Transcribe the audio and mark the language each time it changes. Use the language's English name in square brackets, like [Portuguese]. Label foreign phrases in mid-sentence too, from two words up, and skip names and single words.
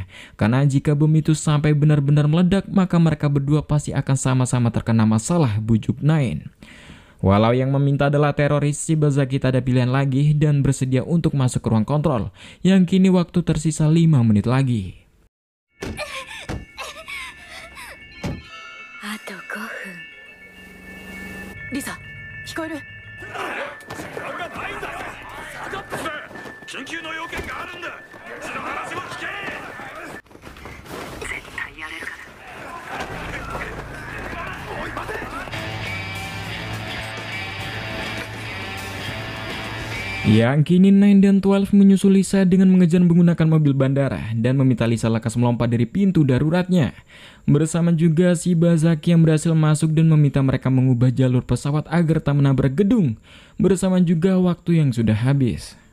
[Indonesian] Karena jika bom itu sampai benar-benar meledak, maka mereka berdua pasti akan sama-sama terkena masalah, bujuk Nine. Walau yang meminta adalah teroris, Shibazaki tak ada pilihan lagi dan bersedia untuk masuk ke ruang kontrol, yang kini waktu tersisa 5 menit lagi. [Japanese] Lisa, 聞こえる？緊急の要件があるんだ。うちの話も聞け。絶対やれるから。おい待て。 [Indonesian] Yang kini Nine dan 12 menyusul Lisa dengan mengejar menggunakan mobil bandara dan meminta Lisa lekas melompat dari pintu daruratnya. Bersama juga Shibazaki yang berhasil masuk dan meminta mereka mengubah jalur pesawat agar tak menabrak gedung. Bersama juga waktu yang sudah habis.